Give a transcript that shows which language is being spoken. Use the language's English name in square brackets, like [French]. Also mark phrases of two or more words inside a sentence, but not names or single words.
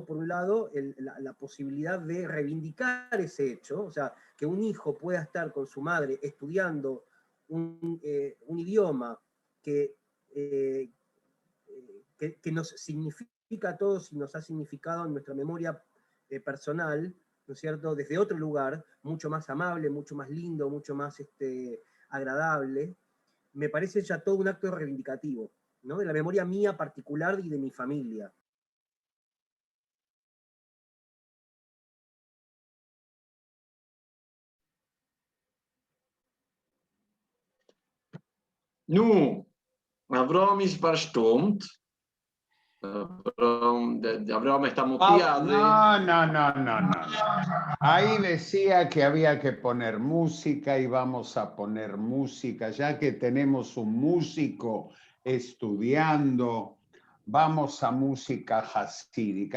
[Spanish] Por un lado, la posibilidad de reivindicar ese hecho, o sea, que un hijo pueda estar con su madre estudiando un idioma que nos significa a todos y nos ha significado en nuestra memoria personal, ¿no es cierto?, desde otro lugar, mucho más amable, mucho más lindo, mucho más agradable, me parece ya todo un acto reivindicativo, ¿no?, de la memoria mía particular y de mi familia. [German] Nu, Avraham ist verstummt. [Spanish] Abraham está muteado. No. Ahí decía que había que poner música y vamos a poner música, ya que tenemos un músico estudiando, vamos a música hasídica.